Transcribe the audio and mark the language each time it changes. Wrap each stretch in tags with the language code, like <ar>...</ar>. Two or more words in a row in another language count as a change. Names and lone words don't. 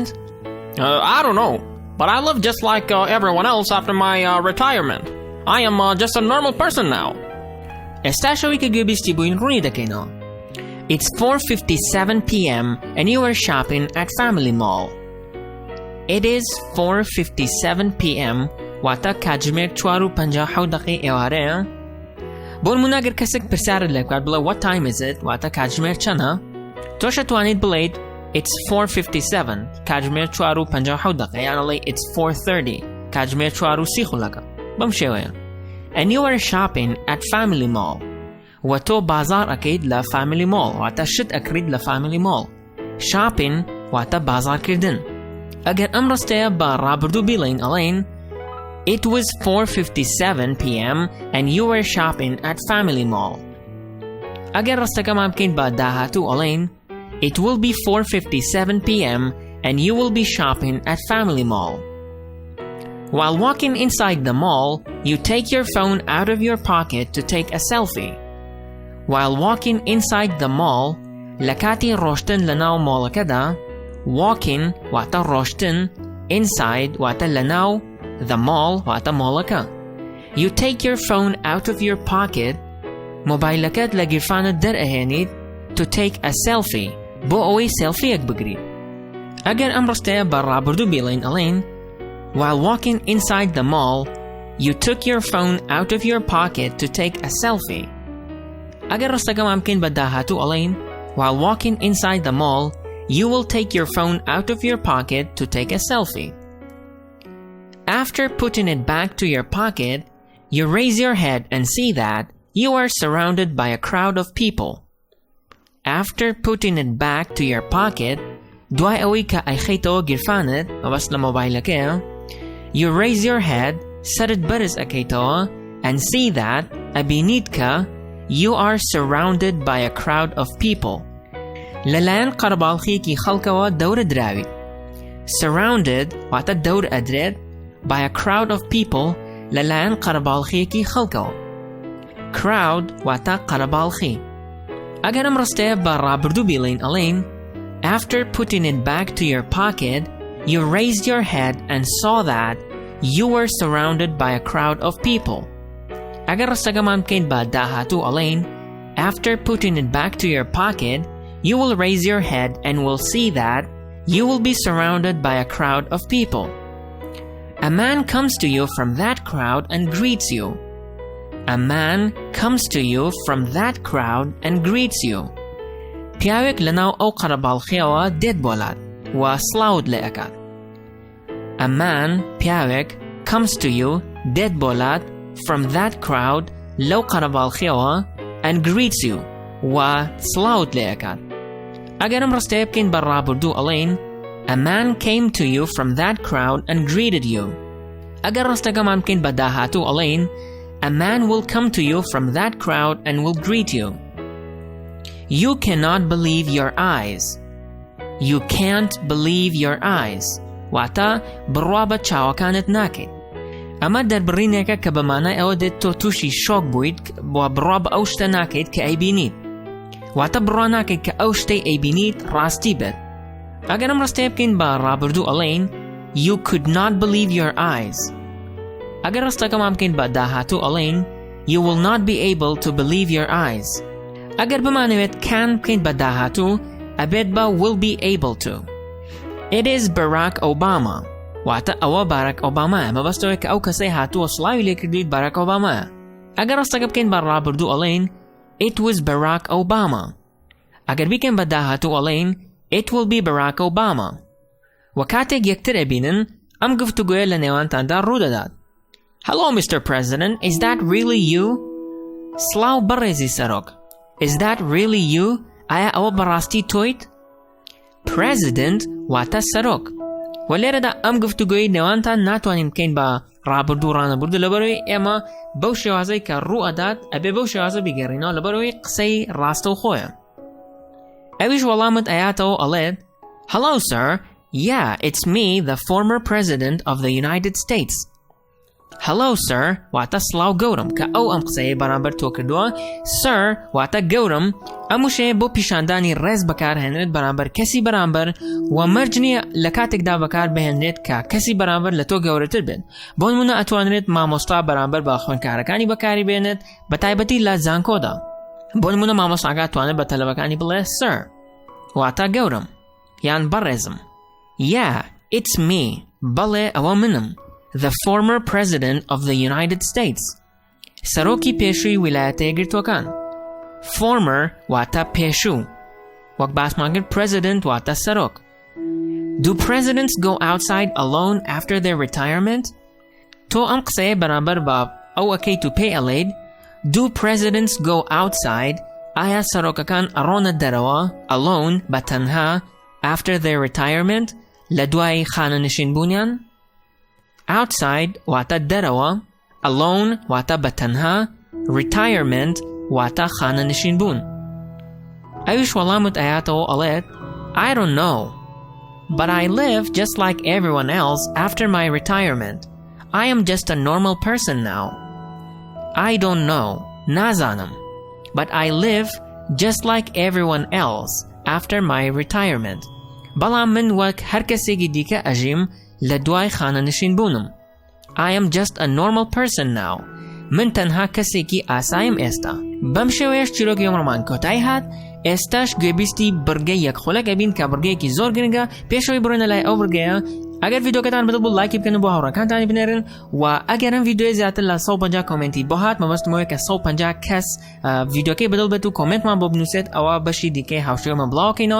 <en>I don't know, but I live just like everyone else after my retirement. I am just a normal person now. It's 4:57 p.m. and you are shopping at Family Mall. It is 4:57 p.m.</en> <ckb>واتە کاتژمێر 4:57 ئێوارەیە. بۆ نمونە ئەگەر کەسێک پرسیارت لێ بکات بڵێ</ckb> <en>what time is it</en> <ckb>واتە کاتژمێر چەندە، تۆش دەتوانیت بڵێیت it's 4:57 کاتژمێر 4:57 یان ئەڵێ it's 4:30 کاتژمێر 4:30 بەم شێوەیە.</ckb> <en>And you are shopping at Family Mall.</en> <ckb>و تۆ بازار ئەکەیت لە Family Mall واتە شت ئەکڕیت لە Family Mall. Shopping واتە بازارکردن. ئەگەر ئەم ڕستەیە بە ڕابردوو بیڵێین ئەڵێین</ckb> <en>It was 4:57 p.m. and you were shopping at Family Mall.</en> <ckb>ئەگەر ڕستەکەمان بکەین بە داهاتوو ئەڵێین</ckb> <en>It will be 4:57 p.m. and you will be shopping at Family Mall. While walking inside the mall, you take your phone out of your pocket to take a selfie. While walking inside the mall,</en> <ckb>لەکاتی ڕۆشتن لەناو مۆڵەکەدا walking واتە ڕۆشتن inside واتە لەناو</ckb> <en>the mall</en> <ckb>واتە مۆڵەکە.</ckb> <en>You take your phone out of your pocket</en> <ckb>مۆبایلەکەت لە گیرفانت دەرئەهێنیت</ckb> <en>to take a selfie</en> <ckb>بۆ ئەوەی سێلفیەک بگریت. ئەگەر ئەم ڕستەیە بە ڕابردوو بیڵێین ئەڵێین</ckb> <en>While walking inside the mall, you took your phone out of your pocket to take a selfie.</en> <ckb>ئەگەر ڕستەکەمان بکەین بە داهاتوو ئەڵێین</ckb> <en>While walking inside the mall, you will take your phone out of your pocket to take a selfie. After putting it back to your pocket, you raise your head and see that you are surrounded by a crowd of people. After putting it back to your pocket,</en> <ckb>دوای ئەوەی کە ئەیخەیتەوە گیرفانت مەبەست لە مۆبایلەکەیە</ckb> <en>you raise your head</en> <ckb>سەرت بەرز ئەکەیتەوە</ckb> <en>and see that</en> <ckb>ئەبینیت کە</ckb> <en>you are surrounded by a crowd of people.</en> <ckb>لەلایەن قەرەباڵخیەکی خەڵکەوە دەورە دراویت.</ckb> <en>Surrounded</en> <ckb>واتە دەور ئەدرێت</ckb> <en>by a crowd of people</en> <ckb>لەلایەن قەرەباڵخیەکی خەڵکەوە.</ckb> <en>Crowd</en> <ckb>واتە قەرەباڵخی. ئەگەر ئەم ڕستەیە بە ڕابردوو بیڵێین ئەڵێین</ckb> <en>After putting it back to your pocket, you raised your head and saw that you were surrounded by a crowd of people.</en> <ckb>ئەگەر ڕستەکەمان بکەین بە داهاتوو ئەڵێین</ckb> <en>After putting it back to your pocket, you will raise your head and will see that you will be surrounded by a crowd of people. A man comes to you from that crowd and greets you. A man comes to you from that crowd and greets you.</en> <ckb>پیاوێک لەناو ئەو قەرەباڵخیەوە دێت بۆلات و سڵاوت لێ ئەکات.</ckb> <en>A man پیاوێک comes to you</en> <ckb>دێت بۆلات</ckb> <en>from that crowd</en> <ckb>لەو قەرەباڵخیەوە</ckb> <en>and greets you</en> <ckb>و سڵاوت لێ ئەکات. ئەگەر ئەم ڕستەیە بکەین بە ڕابردوو ئەڵێین</ckb> <en>A man came to you from that crowd and greeted you.</en> <ckb>ئەگەر ڕستەکەمان بکەین بە داهاتوو ئەڵێین</ckb> <en>A man will come to you from that crowd and will greet you. You cannot believe your eyes. You can't believe your eyes.</en> <ckb>واتە بڕوا بە چاوەکانت ناکەیت. ئەمە دەربڕینێکە کە بەمانای ئەوە دێت تۆ تووشی شۆک بوویت بۆ بڕوا بە ئەو شتە ناکەیت کە ئەیبینیت. واتە بڕوا ناکەیت کە ئەو شتەی ئەیبینیت ڕاستی بێت. ئەگەر ئەم ڕستەیە بکەین بە ڕابردوو ئەڵێین</ckb> <en>You could not believe your eyes.</en> <ckb>ئەگەر ڕستەکەمان بکەین بە داهاتوو ئەڵێین</ckb> <en>You will not be able to believe your eyes.</en> <ckb>ئەگەر بمانەوێت can بکەین بە داهاتوو ئەبێت بە</ckb> <en>will be able to. It is Barack Obama.</en> <ckb>واتە ئەوە باراک ئۆبامایە مەبەستەوەی کە ئەو کەسەی هاتووە سڵاوی لێکردویت باراک ئۆبامایە. ئەگەر ڕستەکە بکەین بە ڕابردوو ئەڵێین</ckb> <en>It was Barack Obama.</en> <ckb>ئەگەر بیکەین بە داهاتوو ئەڵێین</ckb> <en>It will be Barack Obama.</en> <ckb>و کاتێک یەکتر ئەبینن ئەم گفتوگۆیە لە نێوانتاندا ڕوودەدات.</ckb> <en>Hello, Mr. President. Is that really you?</en> <ckb>سڵاو بەڕێزی سەرۆک.</ckb> <en>Is that really you?</en> <ckb>ئایا ئەوە بەڕاستی تۆیت؟ President واتە سەرۆک. و لێرەدا ئەم گفتوگۆی نێوانتان ناتوانین بکەین بە ڕابردوو ڕانەبردوو لەبەرەوەی ئێمە بەو شێوازەی کە ڕوو ئەدات ئەبێ بەو شێوازە بیگەڕینەوە لەبەرەوەی قسەی ڕاستە و خۆیە. ئەویش وەڵامت ئەیاتەوە ئەڵێت</ckb> <en>Hello, sir. Yeah, it's me, the former president of the United States. Hello, sir.</en> <ckb>واتە سڵاو گەورم کە ئەو ئەم قسەیە بەرامبەر تۆ کردووە. Sir واتە گەورم ئەم وشەیە بۆ پیشاندانی ڕێز بەکارهێنرێت بەرامبەر کەسی بەرامبەر و مەرج نییە لە کاتێکدا بەکار بهێنرێت کە کەسی بەرامبەر لە تۆ گەورەتر بێت. بۆ نمونە ئەتوانرێت مامۆستا بەرامبەر بە خوێندکارەکانی بەکاری بێنێت بە تایبەتی لە زانکۆدا. بۆ نمونە مامۆستاکە توانێت بە تەلەبەکانی بڵێ Sir واتە گەورم یان بەڕێزم.</ckb> <en>Yeah, it's me.</en> <ckb>بەڵێ ئەوە منم.</ckb> <en>The former president of the United States.</en> <ckb>سەرۆکی پێشووی ویلایەتە یەکگرتووەکان. Former واتە پێشوو. وەک باسمان کرد president واتە سەرۆک.</ckb> <en>Do presidents go outside alone after their retirement?</en> <ckb>تۆ ئەم قسەیە بەرامبەر بە ئەو ئەەکەیت و پێی ئەڵێیت</ckb> <en>Do presidents go outside?</en> <ckb>ئایا سەرۆکەکان ئەڕۆنە دەرەوە alone بە تەنها</ckb> <en>after their retirement</en> <ckb>لە دوای خانەنشین بوونیان؟ Outside واتە دەرەوە alone واتە بە تەنها retirement واتە خانەنشین بوون. ئەویش وەڵامت ئەیاتەوە ئەڵێت</ckb> <en>I don't know. But I live just like everyone else after my retirement. I am just a normal person now. I don't know. نازانم. But I live just like everyone else after my retirement.</en> <ckb>بەڵام من وەک هەر کەسێکی دیکە ئەژیم لە دوای خانەنشین بوونم.</ckb> <en>I am just a normal person now.</en> <ckb>من تەنها کەسێکی ئاسایم ئێستا. بەم شێوەیەش چیرۆکی ئەمڕۆمان کۆتایی هات. ئێستاش گوێبیستی بڕگەی یەکخۆلەک ئەبین کە بڕگەیەکی زۆر گرنگە. پێشەوەی بڕۆینە لای ئەو بڕگەیە ئەگەر ڤیدیۆکەتان بەدڵ بوو لایکی بکەن بۆ هاوڕێکانتانی بنێرن و ئەگەر ئەم ڤیدیۆی زیاتر لە 150 کۆمنتی بۆ هات مەبەستمەوەی کە 150 کەس ڤیدیۆکەی بەدڵ بێت و کۆمنتمان بۆ بنووسێت ئەوە بەشی دیکەی هاوشێوەمە بڵاوکەینەوە.</ckb>